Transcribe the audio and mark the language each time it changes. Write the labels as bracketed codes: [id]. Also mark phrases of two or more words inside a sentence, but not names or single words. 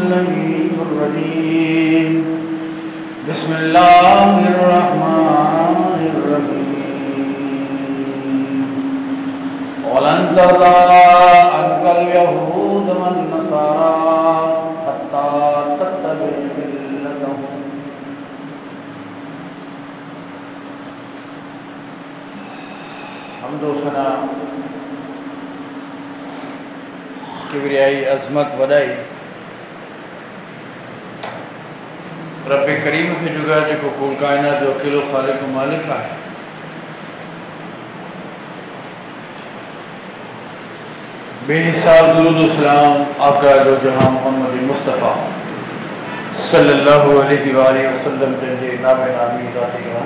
[ar] الرجيم بسم الله الرحمن الرحيم ولن ترضى عنك اليهود والنصارى حتى تتبع ملتهم [sd] حمد و ثنا किबरियाई अज़मत वॾाई रब करीम खे जुगा जेको कुल काइनात जो अकेलो ख़ालिक मालिक आहे। बेहिसाब दुरूद सलाम आका जो जहां मोहम्मद मुस्तफ़ा [ar] صلى الله عليه وسلم [sd] जे नामे नामी ज़ाती